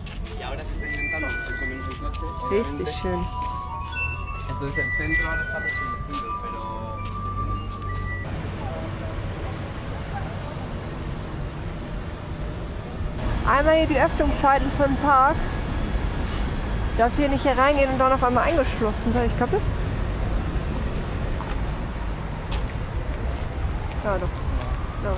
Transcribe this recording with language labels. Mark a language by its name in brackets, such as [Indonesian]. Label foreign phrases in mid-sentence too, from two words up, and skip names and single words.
[Spanish] y ahora se está intentando más o menos en coche. [German] Richtig schön. [Spanish] Entonces el centro ahora está restringido, pero... [German] Einmal hier die Öffnungszeiten für den Park. Dass hier nicht hier reingehen und dann auf einmal eingeschlossen sein. Ich glaube das. Ja doch. Ja.